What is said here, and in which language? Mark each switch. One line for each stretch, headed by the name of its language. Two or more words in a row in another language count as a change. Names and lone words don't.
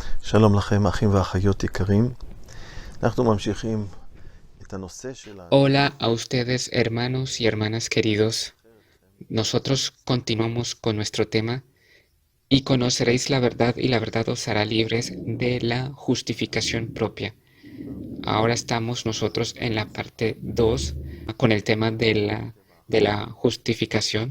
Hebrew: שלום לכם, אחים ואחיות יקרים. אנחנו ממשיכים את הנושא של
Spanish: Hola a ustedes, hermanos y hermanas queridos. Nosotros continuamos con nuestro tema y conoceréis la verdad y la verdad os hará libres de la justificación propia. Ahora estamos nosotros en la parte 2 con el tema de la justificación.